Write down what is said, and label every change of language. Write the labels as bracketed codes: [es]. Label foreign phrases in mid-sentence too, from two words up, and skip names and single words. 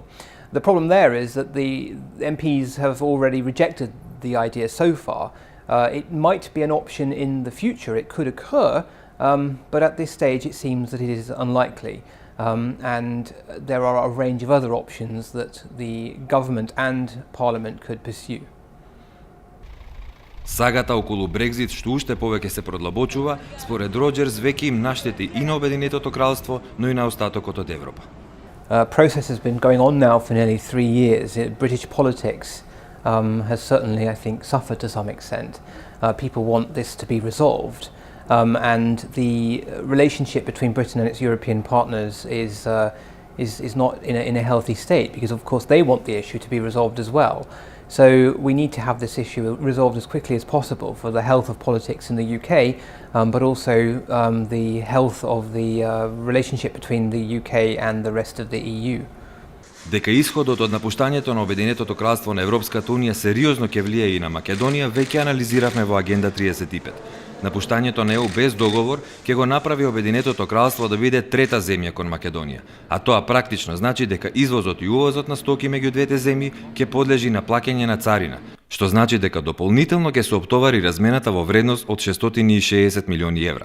[en] The problem there is that the MPs have already rejected the idea so far. It might be an option in the future, it could occur, but at this stage it seems that it is unlikely. And there are a range of other options that the government and parliament could pursue. [mk] Сагата околу Брекзит, што уште повеќе се продлабочува, според Роджерс веќе им наштети и на Обединетото кралство, но и на остатокот од Европа. [en] Process has been going on now for nearly 3 years. British politics has certainly, I think, suffered to some extent. People want this to be resolved. And the relationship between Britain and its European partners is not in a healthy state, because of course they want the issue to be resolved as well. So we need to have this issue resolved as quickly as possible for the health of politics in the UK, but also the health of the relationship between the UK and the rest of the EU. [mk] Дека исходот од напуштањето на Обединетото кралство на Европската унија сериозно ќе влијае и на Македонија, веќе анализиравме во Агенда 35. Напуштањето на ЕУ без договор ќе го направи Обединетото кралство да биде трета земја кон Македонија, а тоа практично значи дека извозот и увозот на стоки меѓу двете земји ќе подлежи на плаќање на царина, што значи дека дополнително ќе се оптовари размената во вредност од 660 милиони евра.